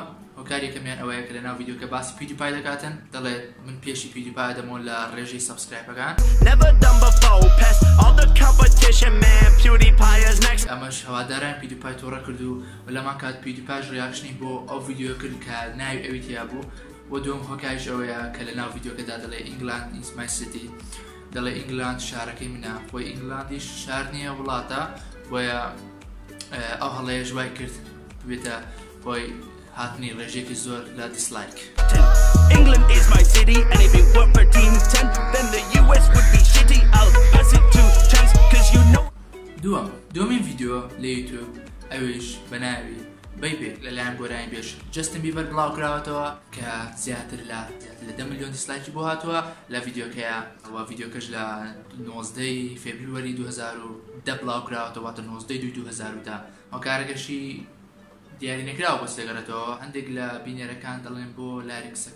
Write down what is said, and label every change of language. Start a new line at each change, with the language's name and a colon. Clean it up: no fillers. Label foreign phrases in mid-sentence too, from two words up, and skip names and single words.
Central Kurdish: هۆکار یەکەمیان ئەوەیە کە لەناو ڤیدیۆکە باسی PewDiePie دەکاتن دەڵێت من پێشی PewDiePie دەمەوە لە ڕێژەی سەبسکرایبەکان ئەمەش هەواداران PewDiePie تۆڕە کرد و لەمان کات PewDiePie ڕیاکشنی بۆ ئەو ڤیدیۆ کرد کە ناوی ئەوی تیا بوو بۆ دوم هۆکاریش ئەوەیە کە لەناو ڤیدیۆکەدا دەڵێ
English: England is my city
Central Kurdish: دەڵێ ئینگلاند شارەکەی منە خۆی ئینگلاندیش شار نییە وڵاتە بۆیە ئەو هەڵەیە ژوای کرد بێتە بۆی هاتنی ڕێژێکی زۆر لە دیسلایک.
English: England is my city and if it weren't for Team 10 then the US would be shitty. I'll pass it to Chase cause you know.
Central Kurdish: دومین ڤیدیۆ لە یوتیوب ئەویش بە ناوی بەیبێ لەلایەن گۆرانی بێش جەستن بیبەر بڵاوکراوەتەوە کە زیاتر لە 10 ملیۆن دیسلایکی بۆ هاتووە لە ڤیدیۆکەیە ئەوە ڤیدیۆکەش لە 19 فێبروەری 2010 بڵاوکراوەتەوە تا 19/2/2010 هۆکارەکەشی دیاری نەکراوە بەس دەگەڕێتەوە هەندێک لە بینێرەکان دەڵێن بۆ لاریکسەکە